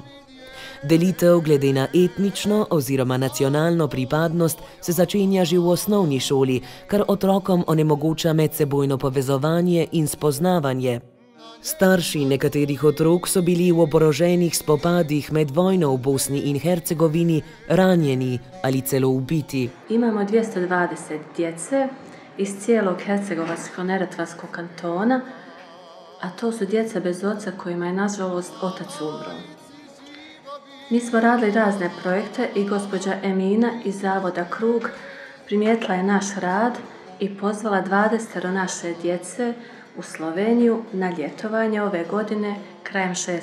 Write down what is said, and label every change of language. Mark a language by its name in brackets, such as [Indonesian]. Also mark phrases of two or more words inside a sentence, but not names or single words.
[Slovenian] Delitev glede na etnično oziroma nacionalno pripadnost se začenja že v osnovni šoli, kar otrokom onemogoča medsebojno povezovanje in spoznavanje. Starši nekaterih otrok so bili v oboroženih spopadih med vojno v Bosni in Hercegovini ranjeni ali celo ubiti. [Bosnian] Imamo 220 djece iz cijelog Hercegovačko-neretvanskog kantona, a to su djeca bez oca kojima je nažalost otac umro. Mi smo radili razne projekte i gospođa Emina iz Zavoda Krug primijetila je naš rad i pozvala 20 naše djece u Sloveniju na ljetovanje ove godine krajem 6.